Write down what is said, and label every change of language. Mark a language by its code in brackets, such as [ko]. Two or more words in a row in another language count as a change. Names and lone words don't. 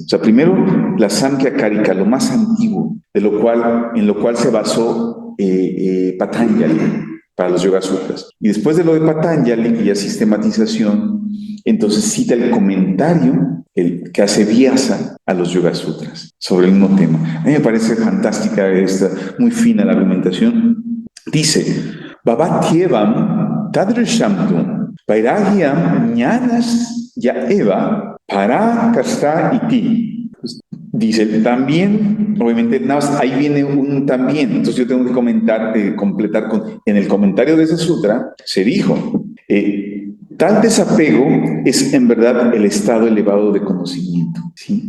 [es] O sea, primero la Samkhya Karika, lo más antiguo, en lo cual se basó Patanjali para los Yoga Sutras. Y después de lo de Patanjali y la sistematización, entonces cita el comentario que hace Vyasa a los Yoga Sutras sobre el mismo tema. A mí me parece fantástica muy fina la argumentación. Dice, [sa] भवत्येवं तादृशंतु वैराग्यं ज्ञानस् य एव परा काष्ठा इति. [es] Dice, también, obviamente, ahí viene un también, entonces yo tengo que completar en el comentario de ese sutra, se dijo, tal desapego es en verdad el estado elevado de conocimiento, ¿sí?